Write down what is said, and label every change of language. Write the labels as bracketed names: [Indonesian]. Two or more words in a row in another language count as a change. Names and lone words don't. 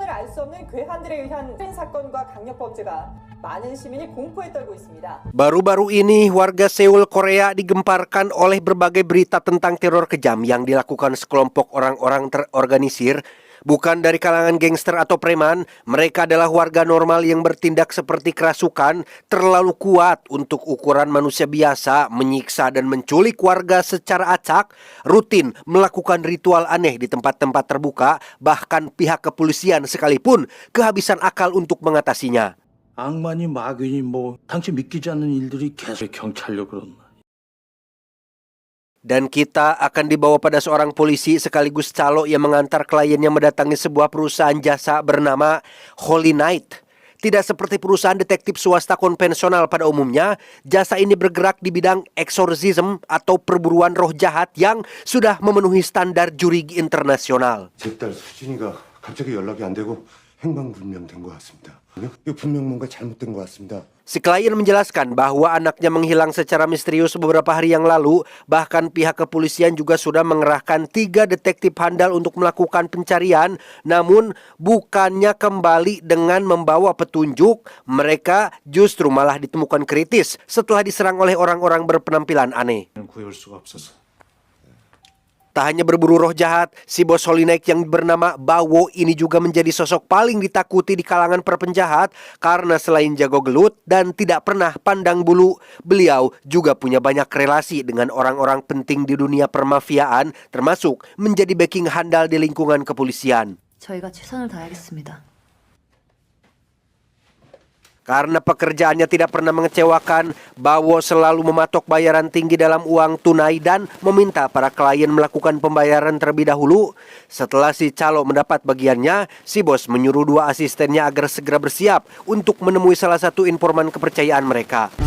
[Korean] 수 없는 괴한들에 의한 살인 사건과 강력 범죄가 많은 시민이 공포에 떨고 있습니다. [Indonesian] Baru-baru ini warga Seoul, Korea digemparkan oleh berbagai berita tentang teror kejam yang dilakukan sekelompok orang-orang terorganisir. Bukan dari kalangan gangster atau preman, mereka adalah warga normal yang bertindak seperti kerasukan, terlalu kuat untuk ukuran manusia biasa, menyiksa dan menculik warga secara acak, rutin melakukan ritual aneh di tempat-tempat terbuka, bahkan pihak kepolisian sekalipun kehabisan akal untuk mengatasinya. [Korean] 악마니 마귀니 당신 믿기지 않는 일들이 계속 경찰력으로. [Indonesian] Dan kita akan dibawa pada seorang polisi sekaligus calo yang mengantar kliennya mendatangi sebuah perusahaan jasa bernama Holy Night. Tidak seperti perusahaan detektif swasta konvensional pada umumnya, jasa ini bergerak di bidang exorcism atau perburuan roh jahat yang sudah memenuhi standar juri internasional. [Korean] 제 딸 수진이가 갑자기 연락이 안 되고 행방불명된 것 같습니다. 이거 분명 뭔가 잘못된 것 같습니다. [Indonesian] Si klien menjelaskan bahwa anaknya menghilang secara misterius beberapa hari yang lalu. Bahkan pihak kepolisian juga sudah mengerahkan 3 detektif handal untuk melakukan pencarian. Namun bukannya kembali dengan membawa petunjuk, mereka justru malah ditemukan kritis setelah diserang oleh orang-orang berpenampilan aneh. [Korean] 구해올 수가 없어서. [Indonesian] Tak hanya berburu roh jahat, si bos Holy Night yang bernama Bawo ini juga menjadi sosok paling ditakuti di kalangan para penjahat karena selain jago gelut dan tidak pernah pandang bulu, beliau juga punya banyak relasi dengan orang-orang penting di dunia permafiaan, termasuk menjadi backing handal di lingkungan kepolisian. [Korean] 저희가 최선을 다하겠습니다. [Indonesian] Karena pekerjaannya tidak pernah mengecewakan, Bawo selalu mematok bayaran tinggi dalam uang tunai dan meminta para klien melakukan pembayaran terlebih dahulu. Setelah si calo mendapat bagiannya, si bos menyuruh 2 asistennya agar segera bersiap untuk menemui salah satu informan kepercayaan mereka.